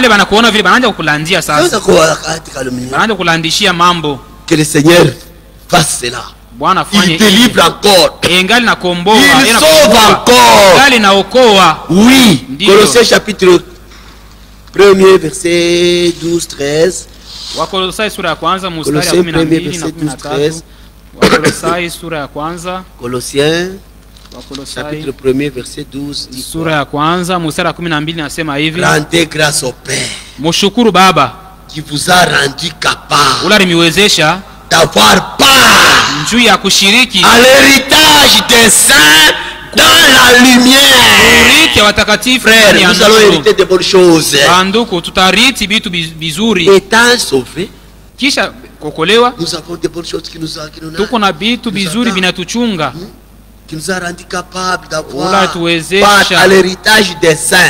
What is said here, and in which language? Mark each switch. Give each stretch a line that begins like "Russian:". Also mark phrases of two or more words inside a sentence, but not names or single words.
French: Que le Seigneur fasse cela. Il délivre encore. Il sauve encore. Oui. Colossiens chapitre 1er, verset 12-13.
Swahili: Wakolosai sura ya kwanza mstari wa 12 na 13. Wakolosai sura ya kwanza.
French: Colossiens chapitre 1er verset 12.
Swahili: Sura ya kwanza mstari wa 12 nasema hivi.
French: Rendez grâce au Père.
Swahili: Mshukuru Baba
French: qui vous a rendu capable.
Swahili: Ularimiwezesha
French: d'avoir part
Swahili: njuu ya kushiriki
French: à l'héritage des saints dans la lumière. Frère, nous allons hériter de bonnes choses. Étant sauvés, nous avons de bonnes choses qui nous ont qui nous a rendu capables d'avoir part à l'héritage des saints.